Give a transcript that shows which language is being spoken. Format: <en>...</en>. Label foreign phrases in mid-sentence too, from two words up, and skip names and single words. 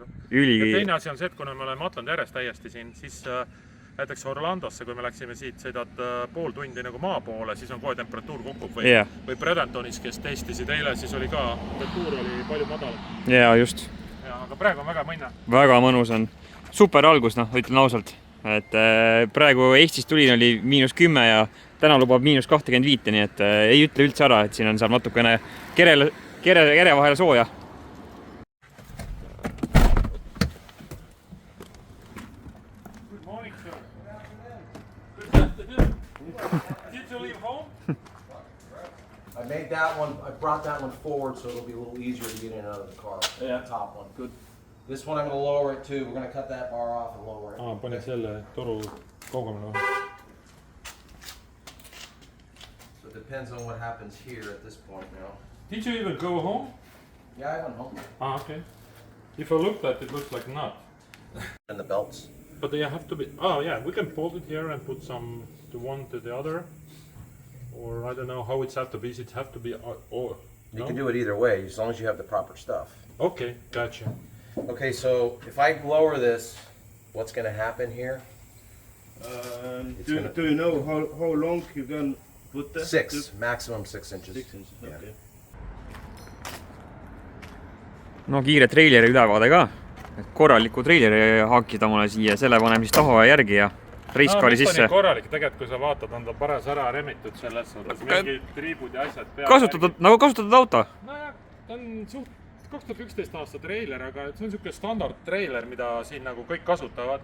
<et>Teine asi on see, et kuna me oleme Atlandi ääres täiesti siin, siis näiteks Orlandosse, kui me läksime siit, sõidad pool tundi nagu maa poole, siis on kohe temperatuur kukub või Bradentonis, kes testisid eile, siis oli ka, temperatuur oli palju madalam. Jaa, just. Aga praegu on väga mõnna. Väga mõnus on. Super algus, ütlen ausalt. Et praegu Eestis tulin oli -10 ja täna lubab -25, nii et ei ütle üldse ära, et siin on saab natukene kere vahel sooja.</et> <en>I made that one, I brought that one forward so it'll be a little easier to get in and out of the car. Yeah. The top one. Good. This one I'm going to lower it too. We're going to cut that bar off and lower it.</en> <et>Panid selle toru kaugemale.</et> <en>So it depends on what happens here at this point now. Did you even go home? Yeah, I went home. Okay. If I looked at it, it looks like not. And the belts. But they have to be, oh yeah, we can fold it here and put some to one to the other. Or I don't know how it's have to be. It have to be or You can do it either way as long as you have the proper stuff. Okay, gotcha. Okay, so if I lower this, what's going to happen here? Do you know how long you can put that? 6, maximum 6 inches. 6 inches, okay.</en> <et>No kiire treileri ülevaade ka. Korraliku treileri haakida mulle siia, selle panem siis taha järgi ja reiskaali sisse. Nii korralik, tegelikult kui sa vaatad, on ta paras ära remitud selles suhtes, mingid triibud ja asjad peal. Kasutatud auto? Nojah, ta on suht 2011 aasta treiler, aga see on niisugune standard treiler, mida siin nagu kõik kasutavad.</et>